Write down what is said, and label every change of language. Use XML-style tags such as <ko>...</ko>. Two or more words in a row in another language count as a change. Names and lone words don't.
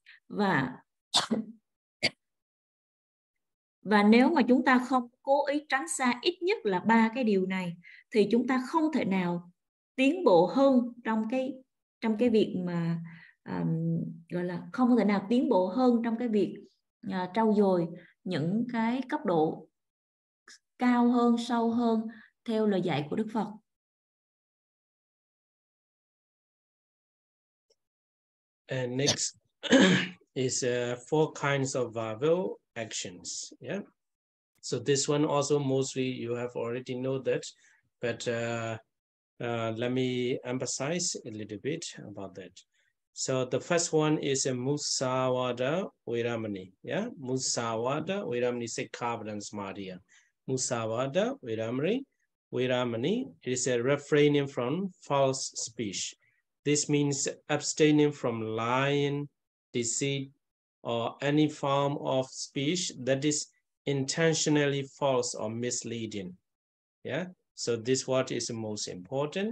<vi>Và nếu mà chúng ta không cố ý tránh xa ít nhất là ba cái điều này thì chúng ta không thể nào tiến bộ hơn trong cái việc mà gọi là không thể nào tiến bộ hơn trong cái việc trau dồi những cái cấp độ cao hơn, sâu hơn theo lời dạy của Đức Phật.</vi> <en>And next is 4 kinds of verbal actions. Yeah. So this one also mostly you have already know that, but let me emphasize a little bit about that. So the first one is a</en> <pi>Musawada Viramani. Yeah, Musawada Viramani Sikkhapadam Samadhiya. Musawada Viramani</pi> <en>is a refraining from false speech. This means abstaining from lying, deceit, or any form of speech that is intentionally false or misleading. Yeah, so this what is the most important.</en>